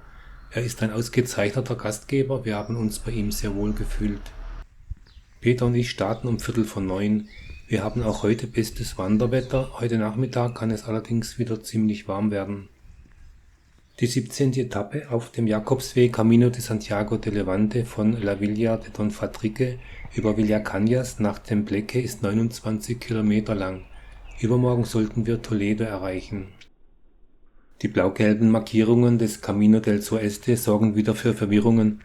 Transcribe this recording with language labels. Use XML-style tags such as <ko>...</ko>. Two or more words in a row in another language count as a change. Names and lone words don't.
<de>Er ist ein ausgezeichneter Gastgeber, wir haben uns bei ihm sehr wohl gefühlt. Peter und ich starten um 8:45. Wir haben auch heute bestes Wanderwetter, heute Nachmittag kann es allerdings wieder ziemlich warm werden. Die 17. Etappe auf dem Jakobsweg Camino de Santiago de Levante von La Villa de Don Fadrique über Villacañas nach Tembleque ist 29 Kilometer lang. Übermorgen sollten wir Toledo erreichen. Die blau-gelben Markierungen des Camino del Suroeste sorgen wieder für Verwirrungen.</de>